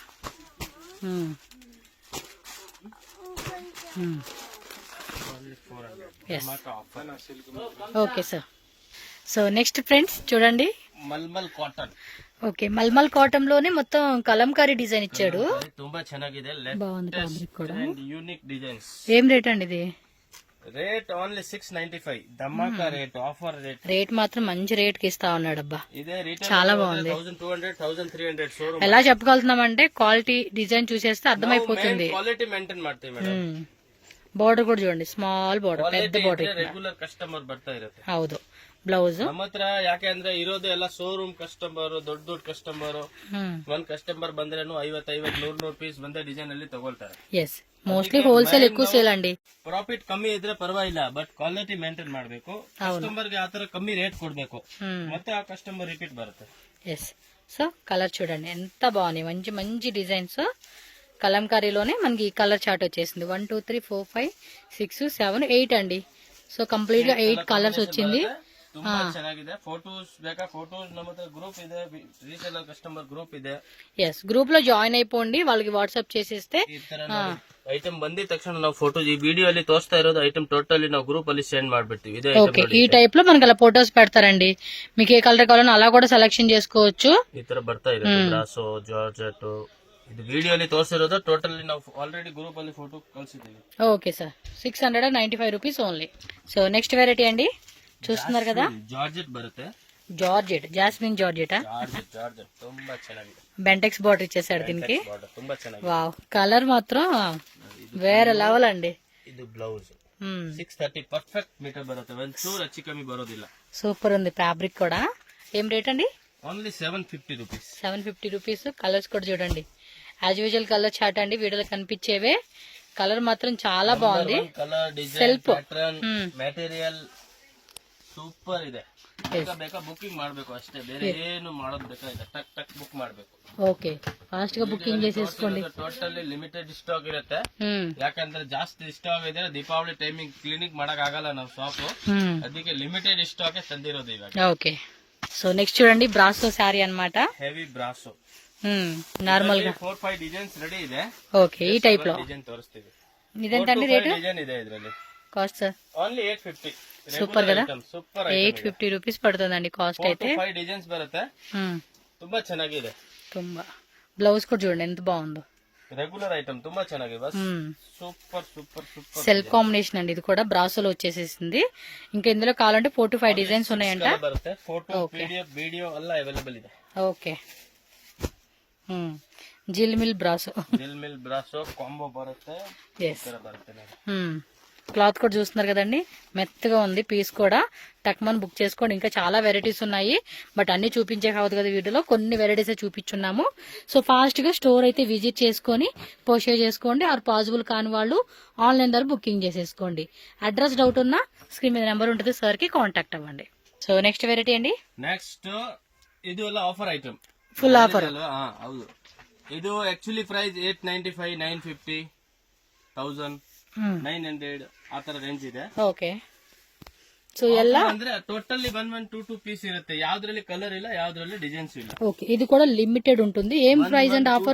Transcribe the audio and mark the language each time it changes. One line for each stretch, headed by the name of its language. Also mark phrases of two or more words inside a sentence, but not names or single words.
Telugu: ఓకే సార్. సో
English: next friends
Telugu: చూడండి, మల్మల్ కాటన్. ఓకే, మల్మల్ కాటన్ లోనే మొత్తం కలంకారీ డిజైన్ ఇచ్చాడు.
Kannada: ತುಂಬಾ ಚೆನ್ನಾಗಿದೆ,
Telugu: బాగుంది ఫ్యాబ్రిక్ కూడా. యూనిక్ డిజైన్స్. ఏం రేట్ అండి ఇది? రేట్ ఓన్లీ 695,
English: dhamaka rate, offer rate.
Telugu: రేట్ మాత్రం మంచి రేట్ కి ఇస్తా ఉన్నాడు. అబ్బా, ఇదే రీటైల్ చాలా బాగుంది. 1200 1300 షోరూమ్. ఎలా చెప్పగలుగుతున్నామంటే క్వాలిటీ డిజైన్ చూసేస్తే అర్థమైపోతుంది.
English: quality maintain
Kannada: ಮಾಡ್ತೀವಿ ಮೇಡಂ.
Telugu: బార్డర్ కూడా చూడండి, స్మాల్ బార్డర్, పెద్ద బార్డర్.
Kannada: ರೆಗ್ಯುಲರ್ ಕಸ್ಟಮರ್ ಬರ್ತಾ ಇರುತ್ತೆ. ಹೌದು, ಬ್ಲೌಸ್. ನಮ್ಮ ಹತ್ರ ಯಾಕೆ ಅಂದ್ರೆ ಇರೋದು ಎಲ್ಲ ಶೋರೂಮ್ ಕಸ್ಟಮರ್, ದೊಡ್ಡ ದೊಡ್ಡ ಕಸ್ಟಮರ್. ಒಂದ್ ಕಸ್ಟಮರ್ ಬಂದ್ರೇನು 50-100 ಪೀಸ್ ಬಂದೇ ಡಿಸೈನ್ ಅಲ್ಲಿ ತಗೊಳ್ತಾರೆ.
English: yes, mostly wholesale
Telugu: ఎక్కువ ಸೇಲ್ ಅಂడి.
Kannada: ಪ್ರಾಫಿಟ್ ಕಮ್ಮಿ ಇದ್ರೆ ಪರವಾಗಿಲ್ಲ, ಬಟ್
English: quality maintain
Kannada: ಮಾಡ್ಬೇಕು. ಕಸ್ಟಮರ್ ಗೆ ಆತರ ಕಮ್ಮಿ ರೇಟ್ ಕೊಡ್ಬೇಕು, ಮತ್ತೆ ಆ ಕಸ್ಟಮರ್ ರಿಪೀಟ್ ಬರುತ್ತೆ.
Telugu: ఎస్. సో కలర్ చూడండి ఎంత బాగున్నాయి, మంచి మంచి డిజైన్స్. కలంకారీలోనే మనకి ఈ కలర్ చార్ట్ వచ్చేసింది. 1 2 3 4 5 6 7 8 అండి. సో కంప్లీట్ గా 8 కలర్స్ వచ్చింది.
Kannada: ತುಂಬಾ ಚೆನ್ನಾಗಿದೆ. ಫೋಟೋಸ್ ಬೇಕಾ? ಫೋಟೋಸ್ ನಮ್ಮ ಹತ್ರ ಗ್ರೂಪ್ ಇದೆ,
English: reseller customer group
Kannada: ಇದೆ.
Telugu: ఎస్, గ్రూప్ లో జాయిన్ అయిపోండి, వాళ్ళకి వాట్సాప్ చేసేస్తే
Kannada: ಈ ತರ ಐಟಮ್ ಬಂದಿದ ತಕ್ಷಣ ನಾವು ಫೋಟೋಸ್ ಈ ವಿಡಿಯೋ ಅಲ್ಲಿ ತೋರಿಸ್ತಾ ಇರೋದು ಐಟಮ್ ಟೋಟಲಿ ನಾವು ಗ್ರೂಪ್ ಅಲ್ಲಿ ಸೆಂಡ್ ಮಾಡ್ಬಿಡ್ತೀವಿ. ಇದೇ
Telugu: ఓకే, ఈ టైప్ లో మనకి అలా ఫోటోస్ పెడతారండి. మీకు ఏ కలర్ కావాలన్నా అలా కూడా సెలెక్షన్ చేసుకోవచ్చు.
Kannada: ಈ ತರ ಬರ್ತಾ ಇರುತ್ತೆ. ಬ್ರಾಸೋ, ಜಾರ್ಜೆಟ್. ಇದು ವಿಡಿಯೋ ಅಲ್ಲಿ ತೋರಿಸಿರೋದು ಟೋಟಲಿ ನಾವು ಆಲ್ರೆಡಿ ಗ್ರೂಪ್ ಅಲ್ಲಿ ಫೋಟೋ ಕಳಿಸಿದ್ದೀವಿ.
Telugu: ఓకే సార్, 695 రూపీస్ ఓన్లీ. సో నెక్స్ట్ వెరైటీ అండి, చూస్తున్నారు కదా,
Kannada: ಜಾರ್ಜೆಟ್ ಬರುತ್ತೆ.
Telugu: జార్జెట్, జాస్మిన్ జార్జెట్.
Kannada: ಜಾರ್ಜೆಟ್ ತುಂಬಾ ಚೆನ್ನಾಗಿದೆ.
Telugu: బెంటెక్స్ బార్డర్ ఇచ్చేసాడు దీనికి.
Kannada: ತುಂಬಾ ಚೆನ್ನಾಗಿದೆ.
Telugu: వావ్, కలర్ మాత్రం వేరే లెవెల్ అండి.
Kannada: ಇದು ಬ್ಲೌಸ್ 630
English: perfect meter
Kannada: బರುತ್ತೆ. ಒಂಚೂರು ಹೆಚ್ಚು ಕಮ್ಮಿ ಬರೋದಿಲ್ಲ.
Telugu: సూపర్ ఉంది. ఫ్యాబ్రిక్ కూడా. ఏం రేట్ అండి? ఓన్లీ 750 రూపీస్. 750 రూపీస్. కలర్స్ కూడా చూడండి,
English: as usual colour chart
Telugu: అండి, వీడియోలో కనిపించేవే. కలర్ మాత్రం చాలా బాగుంది. కలర్ డిజైన్, సెల్ఫ్
Kannada: ప్యాటర్న్, మెటీరియల్ ಸೂಪರ್ ಇದೆ. ಬೇಕಾ ಬುಕಿಂಗ್ ಮಾಡ್ಬೇಕು ಅಷ್ಟೇ, ಬೇರೆ ಏನು ಮಾಡೋದು ಬೇಕಾಗಿಲ್ಲ. ಟಕ್ ಟಕ್ ಬುಕ್ ಮಾಡ್ಬೇಕು.
Telugu: ఓకే, ఫాస్ట్ గా బుకింగ్ చేసేసుకోండి.
English: totally limited stock
Kannada: ಇರುತ್ತೆ. ಯಾಕಂದ್ರೆ ಜಾಸ್ತಿ ಸ್ಟಾಕ್ ಇದೆ, ದೀಪಾವಳಿ ಟೈಮಿಂಗ್ ಕ್ಲಿನಿಕ್ ಮಾಡಕ್ ಆಗಲ್ಲ ನಾವು ಶಾಪ್, ಅದಕ್ಕೆ
English: limited stock
Kannada: ತಂದಿರೋದು ಇವಾಗ.
Telugu: ఓకే, సో నెక్స్ట్ చూడండి, బ్రాసో శారీ అన్నమాట.
Kannada: ಹೆವಿ ಬ್ರಾಸೋ
Telugu: నార్మల్ గా
Kannada: 4-5 డిజైన్స్
English: రెడీ
Kannada: ಇದೆ.
Telugu: ఓకే, ఈ టైప్ లో
Kannada: డిజైన్ తోರಿಸ್ತೀವಿ.
Telugu: ఇదేంటండి రేటు?
Kannada: డిజైన్ ಇದೆ ಇದರಲ್ಲಿ.
Telugu: కాస్ట్ సార్ ఓన్లీ 850. సూపర్ కదా, సూపర్. 850 రూపీస్ పడుతుందండి కాస్ట్ అయితే.
Kannada: 5 డిజైన్స్ బರುತ್ತೆ. ತುಂಬಾ ಚೆನ್ನಾಗಿದೆ.
Telugu: ತುಂಬಾ బ్లౌజ్ కూడా చూడండి ఎంత బాగుందో.
Kannada: రెగ్యులర్ ఐటమ్ ತುಂಬಾ ಚೆನ್ನಾಗಿದೆ.
Telugu: బస్ సూపర్ సూపర్ సూపర్.
English: self combination
Telugu: అండి, ఇది కూడా బ్రాసోలో వచ్చేసేసింది. ఇంకా ఇందులో కావాలంటే 4 to 5 డిజైన్స్ ఉన్నాయంట.
Kannada: బರುತ್ತೆ. ఫోటో, పీడిఎఫ్, వీడియో ಎಲ್ಲ అవైలబుల్ ಇದೆ.
Telugu: ఓకే, జిల్మిల్ బ్రాసో.
Kannada: జిల్మిల్ బ్రాసో కాంబో బರುತ್ತೆ.
Telugu: ఎస్, క్లాత్ కూడా చూస్తున్నారు కదండి, మెత్తగా ఉంది. పీస్ కూడా టక్మన్ బుక్ చేసుకోండి. ఇంకా చాలా వెరైటీస్ ఉన్నాయి, బట్ అన్ని చూపించే కావద్దు కదా వీడియోలో, కొన్ని వెరైటీస్ చూపించున్నాము. సో ఫాస్ట్ గా స్టోర్ అయితే విజిట్ చేసుకొని పర్చేజ్ చేసుకోండి. ఆర్ పాసిబుల్ కాని వాళ్ళు ఆన్లైన్ ద్వారా బుకింగ్ చేసేసుకోండి. అడ్రస్ డౌట్ ఉన్నా స్క్రీన్ మీద నెంబర్ ఉంటుంది, సార్ కి కాంటాక్ట్ అవ్వండి. సో నెక్స్ట్ వెరైటీ అండి,
Kannada: నెక్స్ట్ ಇದು ಎಲ್ಲ
English: offer item,
Telugu: ఫుల్ ఆఫర్.
Kannada: ಹೌದು, ಇದು ಆಕ್ಚುಲಿ ಪ್ರೈಸ್ 895, 950, 1000, 900 ಆ ತರ ರೇಂಜ್ ಇದೆ. ಓಕೆ, ಸೊ ಎಲ್ಲ ಅಂದ್ರೆ ಟೋಟಲಿ 1 2 ಪೀಸ್ ಇರುತ್ತೆ. ಯಾವ್ದ್ರಲ್ಲಿ ಕಲರ್ ಇಲ್ಲ, ಯಾವ್ದ್ರಲ್ಲಿ ಡಿಸೈನ್ಸ್ ಇಲ್ಲ.
Telugu: ఓకే, ఇది కూడా లిమిటెడ్ ఉంటుంది. ఏం ప్రైస్ అండ్ ఆఫర్?